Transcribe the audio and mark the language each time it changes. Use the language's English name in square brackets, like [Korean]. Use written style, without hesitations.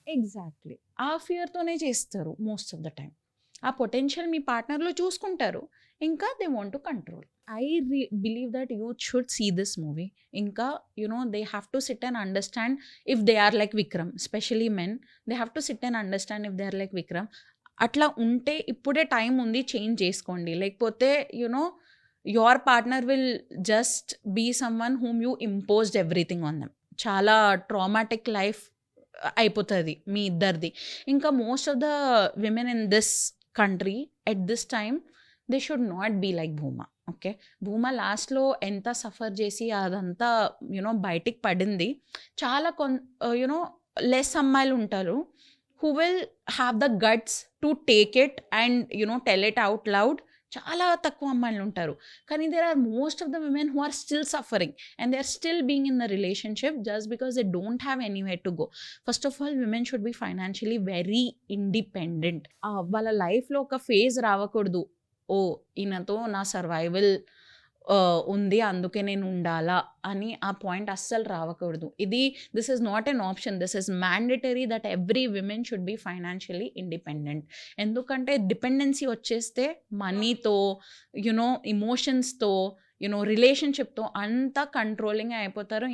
[Telugu] Exactly ఆ ఫియర్తోనే చేస్తారు [English] Most of the time. [Telugu] ఆ పొటెన్షియల్ మీ పార్ట్నర్లో చూసుకుంటారు, ఇంకా [English] They want to control. I believe that youth should see this movie. ఇంకా they have to sit and understand if they are like Vikram. Specially men, they have to sit and understand if they are like Vikram. [Telugu] అట్లా ఉంటే ఇప్పుడే time ఉంది, change చేసుకోండి. [English] లేకపోతే your partner will just be someone whom you imposed everything on them. [Telugu] చాలా traumatic life అయిపోతుంది మీ ఇద్దరిది. [English] ఇంకా most of the women in this country at this time they should not be like Bhuma. [Telugu] Okay, Bhuma లాస్ట్లో ఎంత suffer చేసి అదంతా బయటికి పడింది. చాలా లెస్ అమ్మాయిలు ఉంటారు [English] who will have the guts to take it and tell it out loud. [Telugu] చాలా తక్కువ అమ్మాయిలు ఉంటారు. [English] కానీ there are most of the women who are still suffering and they are still being in the relationship just because they don't have anywhere to go. First of all, women should be financially very independent. [Telugu] వాళ్ళ లైఫ్లో ఒక phase రావకూడదు, ఓ ఈయనతో నా survival ఉంది అందుకే నేను ఉండాలా అని ఆ పాయింట్ అస్సలు రావకూడదు. [English] This is not an option, this is mandatory that every women should be financially independent. [Telugu] ఎందుకంటే డిపెండెన్సీ వచ్చేస్తే మనీతో, ఇమోషన్స్తో, రిలేషన్షిప్తో అంతా కంట్రోలింగ్ అయిపోతారు.